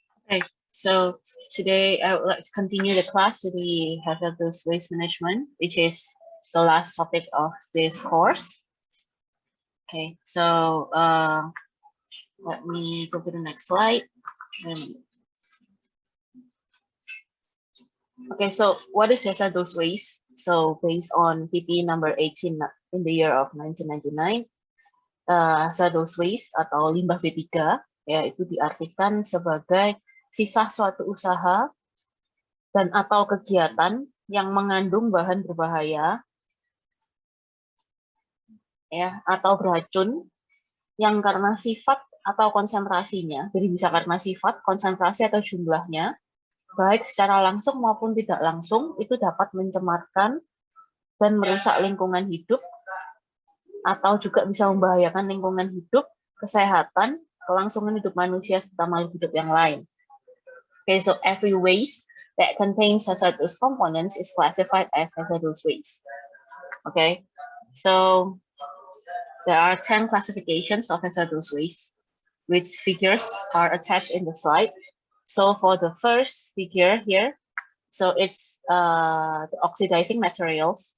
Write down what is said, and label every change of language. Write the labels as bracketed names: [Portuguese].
[English] Okay, so today I would like to continue the class to the hazardous waste management, which is the last topic of this course. Okay, so let me go to the next slide. Okay, so what is hazardous waste? So based on PP number 18 in the year of 1999, hazardous waste [Indonesian] atau limbah B3 ya itu diartikan sebagai sisa suatu usaha dan atau kegiatan yang mengandung bahan berbahaya ya atau beracun yang karena sifat atau konsentrasinya, jadi bisa karena sifat, konsentrasi atau jumlahnya, baik secara langsung maupun tidak langsung, itu dapat mencemarkan dan merusak lingkungan hidup atau juga bisa membahayakan lingkungan hidup, kesehatan, kelangsungan hidup manusia serta makhluk hidup yang lain. [English] Okay, so every waste that contains hazardous components is classified as hazardous waste. Okay, so there are 10 classifications of hazardous waste, which figures are attached in the slide. So for the first figure here, so it's the oxidizing materials.